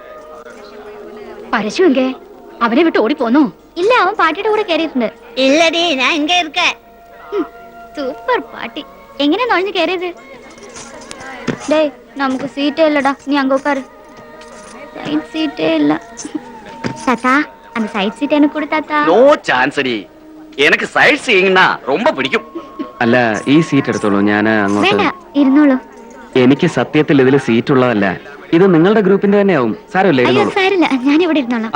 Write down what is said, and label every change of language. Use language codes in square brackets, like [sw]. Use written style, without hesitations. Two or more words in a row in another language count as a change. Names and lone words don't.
[ml] പരശു എങ്കേ അവനെ വിട്ട് ഓടിപ്പോന്നോ? ഇല്ല, അവൻ പാട്ടിയുടെ കൂടെ കയറിയിട്ടുണ്ട്. ഇല്ലടി, ഞാൻ ഇങ്ങ ഇരിക്ക. സൂപ്പർ പാട്ടി. എങ്ങനെ നുഴഞ്ഞു കയറിയത്? ഡേ, നമുക്ക് സീറ്റേ ഇല്ലടാ, നീ അങ്ങ് ഉட்காரு. സൈഡ് സീറ്റേ ഇല്ല. [ta] தாத்தா, அந்த சைட் சீட் எனக்கு கொடு தாத்தா. [en] No chance [ml] അടി. എനിക്ക് സൈഡ് സീയിങ്നാ ரொம்ப പിടിക്കും. അല്ല, ഈ സീറ്റ് എടുത്തോളൂ, ഞാൻ അങ്ങോട്ട്. വേണ്ട, ഇരുന്നോളൂ. എനിക്ക് സത്യത്തിൽ ഇതിൽ സീറ്റ് ഉള്ളതല്ല, ഇത് നിങ്ങളുടെ ഗ്രൂപ്പിന്റെ തന്നെയാവും. സാരമില്ല, അയ്യോ ഇരുന്നോളൂ. സാരില്ല, ഞാൻ ഇവിടെ ഇരുന്നോളാം.